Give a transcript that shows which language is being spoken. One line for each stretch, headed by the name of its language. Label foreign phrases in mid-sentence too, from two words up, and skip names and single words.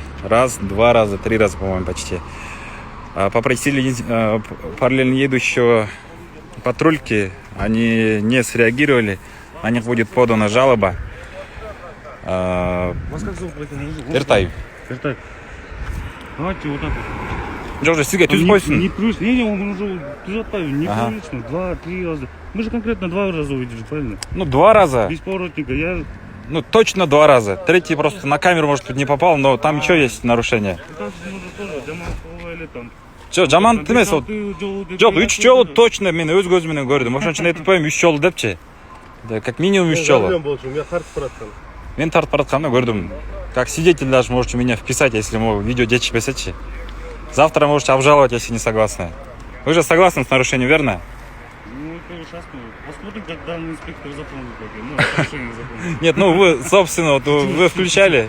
Russian: Раз, 2 раза, 3 раза, по-моему, почти. Попросили параллельно едущего патрульки, они не среагировали. На них будет подана жалоба. Вас как зовут? Эртай. Эртай. Давайте вот так вот.
Kyrgyz: Жок, сизге түзүп койсун.
Russian: Не, он уже түзөтпайбы. Неприлично. 2-3 раза. Мы же конкретно 2 раза увидели, правильно? Ну, 2 раза. Без поворотника. Я... Ну, точно 2 раза. Третий просто на камеру, может, тут не попал, но там еще есть нарушение. Там может тоже жаман там.
Kyrgyz: Жаман эмес, жок, 3 жолу точно мен өз көзүм менен көрдүм. Ошон үчүн айтып коем 3 жолу депчи.
Russian: Как минимум 3 жолу.
Kyrgyz: Я тартып бараткан. Мен тартып баратканда көрдүм.
Russian: Как свидетель даже можете меня вписать, если
Kyrgyz: видео жетишпесечи.
Russian: Завтра можете обжаловать, если не согласны. Вы же согласны с нарушением, верно? Ну, это сейчас посмотрим, как данный инспектор запомнит. Ну, нарушение запомнит. Нет, ну вы, собственно, вот вы включали.